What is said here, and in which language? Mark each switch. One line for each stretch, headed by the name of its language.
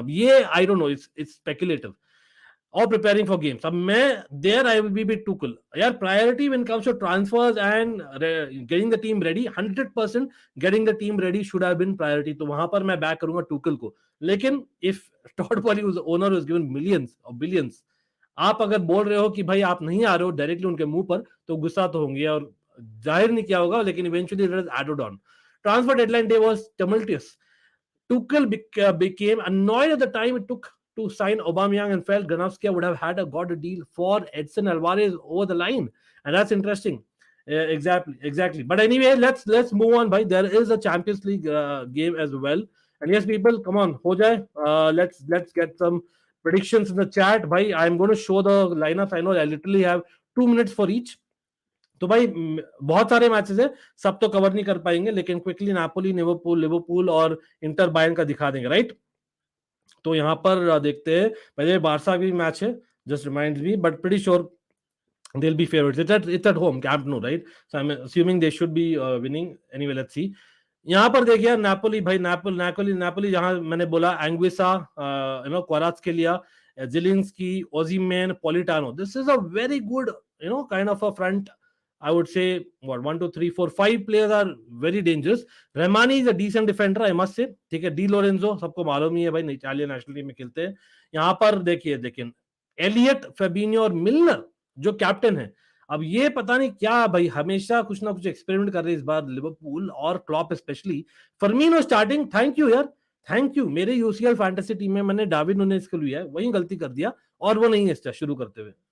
Hindi: अब ये
English: I don't know, it's speculative. Or preparing for games.
Hindi: अब मैं
English: there I will be with Tuchel. यार priority when it comes to transfers and getting the team ready, 100% getting the team ready should have been priority.
Hindi: तो वहां पर मैं back करूंगा Tuchel को. लेकिन
English: if Todd Boehly who's the owner who's given millions or billions,
Hindi: आप अगर बोल रहे हो कि भाई आप नहीं आ रहे हो डायरेक्टली उनके मुंह पर, तो गुस्सा तो होंगे और जाहिर नहीं किया होगा, लेकिन
English: eventually it was added on. Transfer deadline day was tumultuous. Tuchel became annoyed at the time it took to sign Aubameyang and felt Granovsky would have got a deal for Edson Alvarez over the line, and that's interesting. Exactly. But anyway, let's move on. Bhai, there is a Champions League game as well, and yes, people, come on, ho jaye. Let's get some predictions in the chat. Bhai, I'm going to show the lineups. I know I literally have 2 minutes for each.
Hindi: तो भाई बहुत सारे matches है, सब तो cover नहीं कर पाएंगे, लेकिन क्विकली नापोली, लिवरपूल और इंटर बायर्न का दिखा देंगे, राइट. तो यहाँ पर देखते हैं, पहले बारसा भी मैच है,
English: Just reminds me, but pretty sure they'll be favorites. It's at home, Camp Nou, right? So I'm assuming they should be winning. Anyway, let's see.
Hindi: यहाँ पर देखिए नापोली, भाई नापोली जहाँ मैंने बोला एंग्विसा, क्वाराट्स के लिया, जिलिंस्की, ओजीमेन, Politano.
English: This is a very good, kind of a front. I would say, 1, 2, 3, 4, 5 players are very dangerous. Rahmani is a decent defender, I must say.
Hindi: ठीक है. डी लोरेंजो सबको मालूम ही है भाई, इटालियन नेशनल टीम में खेलते हैं. यहाँ पर देखिए एलियट, फेबिनियो और मिलनर जो कैप्टन है. अब ये पता नहीं क्या भाई, हमेशा कुछ ना कुछ एक्सपेरिमेंट कर रहे हैं इस बार लिवरपूल और Klopp specially. Firmino starting, thank you यार, थैंक यू. मेरे यूसीएल फैंटेसी टीम में मैंने डेविड नूनेज को लिया है, वही गलती कर दिया और वो नहीं है शुरू करते हुए.